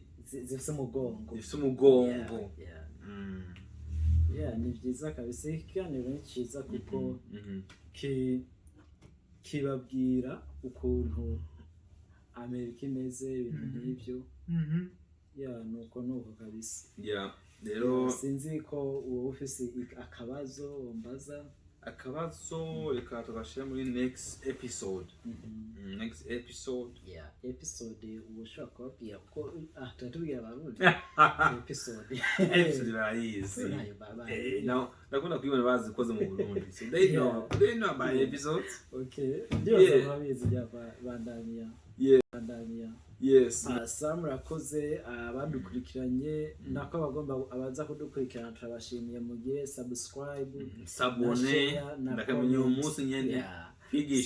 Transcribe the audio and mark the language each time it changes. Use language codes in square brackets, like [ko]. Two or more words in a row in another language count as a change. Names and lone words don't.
[rn] zifise umugongo ni byiza kabisa ikiganiro ni cyiza kuko kibabwira ukuntu Amerika imeze ibintu nk'ibyo nuko kabisa rero sinzi ko uwo ufise akabazo umbaza reka tugashira muri [en] next episode [rn] episode ushaka kubabwira ko tutatubwira abarundi episode barayizi ndakunda kubibona bazi koze mu Burundi [en] so they know about episodes [rn] ndibaza babizi bandania Sam rakoze abadukurikiranye nako bagomba abaza kudukurikirana turabashimiye mugire subscribe sabone ndakamenya umunsi nyene